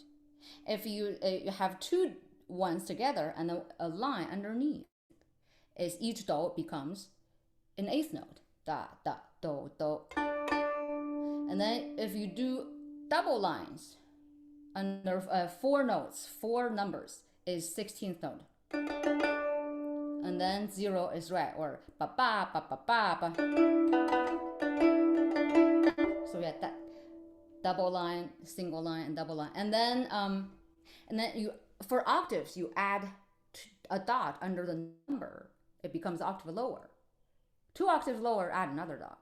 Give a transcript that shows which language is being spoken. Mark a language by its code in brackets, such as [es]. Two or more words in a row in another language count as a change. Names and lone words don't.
[en] If you have two ones together and a line underneath, is each do becomes an eighth note, da da do do. And then if you do double lines under four notes, four numbers, is 16th note. And then 0 is re, or ba ba ba ba ba ba. So we have that double line, single line, and double line. And then you, for octaves, you add a dot under the number. It becomes octave lower. 2 octaves lower, add another dot.